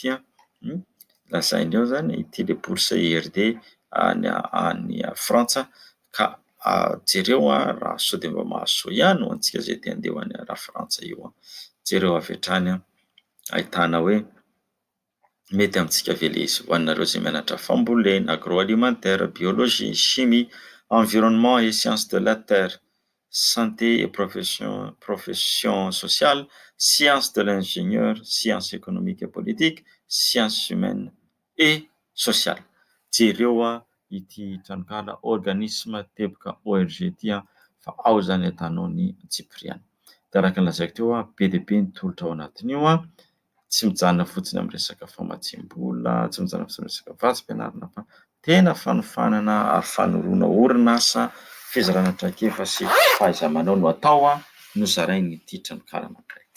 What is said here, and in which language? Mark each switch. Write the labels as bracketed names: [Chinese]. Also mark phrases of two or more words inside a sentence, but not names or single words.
[Malagasy] Lazainy ao izany ity ilay bourse IRD any Frantsa. Ka jereo raha sao dia mba mahasoa ihany ho antsika izay te handeha ho any Frantsa io. Jereo avy hatrany ahitana hoe mety amintsika ve ilay izy ho anareo izay mianatra fambolena, [French] agroalimentaire, biologie, chimie, environnement et sciences de la terre, santé et profession sociale, sciences de l'ingénieur, sciences économiques et politiques, sciences humaines et sociales. [Malagasy] Jereo ity tranokala organisme teboka ORG ity fa ao izany ahitanao ny tsipiriany. Dia araka ny lazaiko teo be dia be ny tolotra ao anatin'io, tsy mijanona fotsiny amin'ny resaka famatsiam-bola, tsy mijanona fotsiny amin'ny resaka vatsim-pianarana, fa tena fanofanana ary fanoroana orinasa, fizarana traikefa sy fahaiza-manao no atao no zarain'ity tranokala anankiray ity.